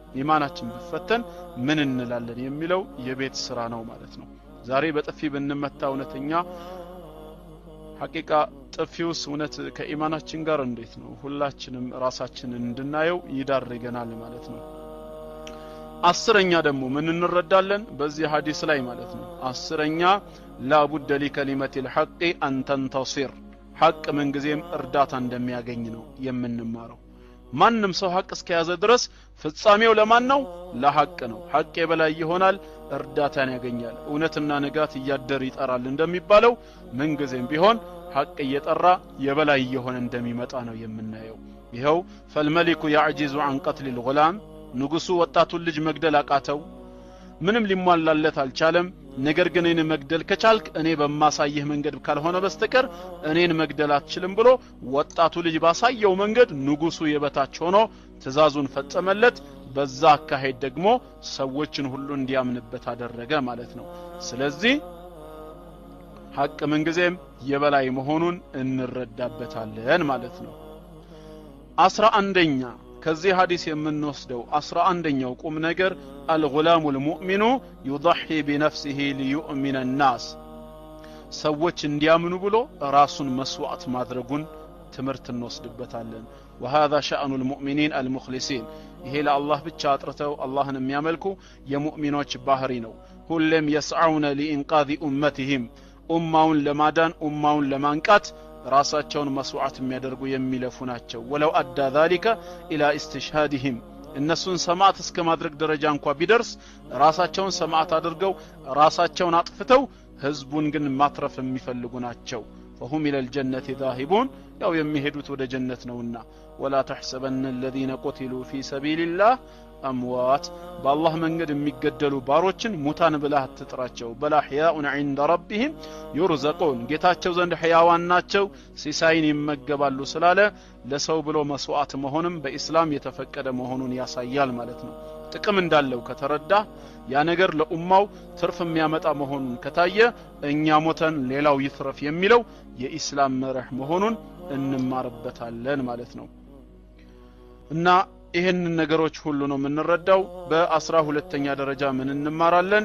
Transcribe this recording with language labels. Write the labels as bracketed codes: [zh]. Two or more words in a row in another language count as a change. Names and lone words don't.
[am] ምን እንላለን የሚለው የቤት ስራ ነው ማለት ነው። ዛሬ በጥፊ ብንመታ እውነተኛ ሐቂቃ ጥፊውስ እውነት ከኢማናችን ጋር እንዴት ነው? ሁላችንም ራሳችንን እንድናየው ይዳርገናል ማለት ነው። አስረኛ ደግሞ ምን እንረዳለን በዚህ ሐዲስ ላይ ማለት ነው? አስረኛ [ar] لابد لكلمة الحق ان تنتصر [am] ሐቅ ምንጊዜም እርዳታ እንደሚያገኝ ነው የምንማረው። ማንም ሰው ሐቅ እስከያዘ ድረስ ፍጻሜው ለማን ነው? ለሐቅ ነው። ሐቅ የበላይ ይሆናል፣ እርዳታን ያገኛል። እውነትና ንጋት እያደር ይጠራል እንደሚባለው ምንጊዜም ቢሆን ሐቅ እየጠራ የበላይ ይሆን እንደሚመጣ ነው የምናየው። ይሄው [ar] فالملك يعجز عن قتل الغلام [am] ንጉሱ ወጣቱን ልጅ መግደል አቃተው፣ ምንም ሊሟላለት አልቻለም። ነገር ግን እኔን መግደል ከቻልክ እኔ በማሳየህ መንገድ ካልሆነ በስተቀር እኔን መግደል አትችልም ብሎ ወጣቱ ልጅ ባሳየው መንገድ ንጉሱ የበታች ሆኖ ትእዛዙን ፈጸመለት። በዛ አካሄድ ደግሞ ሰዎችን ሁሉ እንዲያምንበት አደረገ ማለት ነው። ስለዚህ ሐቅ ምንጊዜም የበላይ መሆኑን እንረዳበታለን ማለት ነው። 11ኛ ከዚህ ሐዲስ የምንወስደው 11ኛው ቁም ነገር [ar] الغلام المؤمن يضحي بنفسه ليؤمن الناس [am] ሰዎች እንዲያምኑ ብሎ ራሱን መስዋዕት ማድረጉን ትምህርት እንወስድበታለን። [ar] وهذا شأن المؤمنين المخلصين [am] ይሄ ለአላህ ብቻ አጥርተው አላህን የሚያመልኩ የሙእሚኖች ባህሪ ነው። ሁሉም يسعون [ar] لإنقاذ أمتهم [am] ኡማውን ለማዳን ኡማውን ለማንቃት ራሳቸውን መስዋዕት የሚያደርጉ የሚለፉ ናቸው። [ar] ولو أدى ذلك الى استشهادهم [am] እነሱን ሰማዕት እስከ ማድረግ ደረጃ እንኳን ቢደርስ ራሳቸውን ሰማዕት አድርገው ራሳቸውን አጥፍተው ህዝቡን ግን ማትረፍ የሚፈልጉ ናቸው። [ar] فهم الى الجنه ذاهبون [am] ያው የሚሄዱት ወደ ጀነት ነውና [ar] ولا تحسبن الذين قتلوا في سبيل الله اموات بالله [am] መንገድ የሚገደሉ ባሮችን ሙታን ብለህ አትጥራቸው። [ar] بل احياء عند ربهم يرزقون [am] ጌታቸው ዘንድ ሕያዋን ናቸው ሲሳይን ይመገባሉ ስላለ ለሰው ብሎ መስዋዕት መሆንም በእስላም የተፈቀደ መሆኑን ያሳያል ማለት ነው። ጥቅም እንዳለው ከተረዳ ያ ነገር ለኡማው ትርፍ የሚያመጣ መሆኑን ከታየ እኛ ሞተን ሌላው ይትረፍ የሚለው የኢስላም መርህ መሆኑን እንማርበታለን ማለት ነው። እና ይሄን ነገሮች ሁሉ ነው የምንረዳው። በ12ኛ ደረጃ ምን እንማራለን?